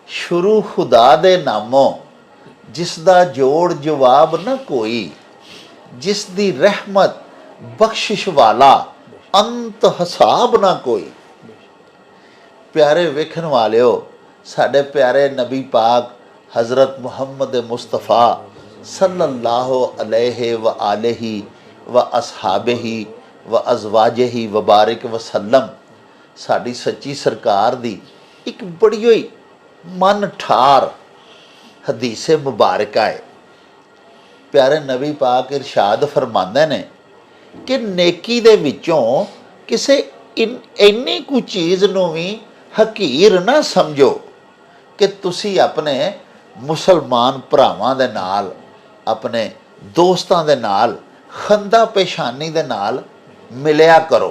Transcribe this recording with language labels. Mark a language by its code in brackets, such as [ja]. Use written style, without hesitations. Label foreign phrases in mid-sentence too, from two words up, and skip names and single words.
[pa] ਸ਼ੁਰੂ ਖ਼ੁਦਾ ਦੇ ਨਾਮੋਂ, ਜਿਸਦਾ ਜੋੜ ਜਵਾਬ ਨ ਕੋਈ, ਜਿਸਦੀ ਰਹਿਮਤ ਬਖ਼ਸ਼ਿਸ਼ ਵਾਲਾ, ਅੰਤ ਹਿਸਾਬ ਨਾ ਕੋਈ। ਪਿਆਰੇ ਵੇਖਣ ਵਾਲਿਓ, ਸਾਡੇ ਪਿਆਰੇ ਨਬੀ ਪਾਕ हज़रत मुहम्मद मुस्तफ़ा [ar] صلى الله عليه وعلى آله وأصحابه وأزواجه وبارك وسلم, [pa] ਸਾਡੀ ਸੱਚੀ ਸਰਕਾਰ ਦੀ ਇਕ ਬੜੀ ਹੋਈ ਮਨ ਠਾਰ ਹਦੀਸੇ ਮੁਬਾਰਕਾ ਹੈ। ਪਿਆਰੇ ਨਬੀ ਪਾਕ ਇਰਸ਼ਾਦ ਫ਼ਰਮਾਂਦੇ ਨੇ ਕਿ ਨੇਕੀ ਦੇ ਵਿਚੋਂ ਕਿਸੇ ਇੰਨੀ ਕੁ ਚੀਜ਼ ਨੂੰ ਭੀ ਹਕੀਰ ਨਾ ਸਮਝੋ ਕਿ ਤੁਸੀ ਅਪਣੇ ਮੁਸਲਮਾਨ ਭਰਾਵਾਂ ਦੇ ਨਾਲ, ਅਪਣੇ ਦੋਸਤਾਂ ਦੇ ਨਾਲ ਖ਼ੰਦਾ ਪੇਸ਼ਾਨੀ ਦੇ ਨਾਲ ਮਿਲਿਆ ਕਰੋ।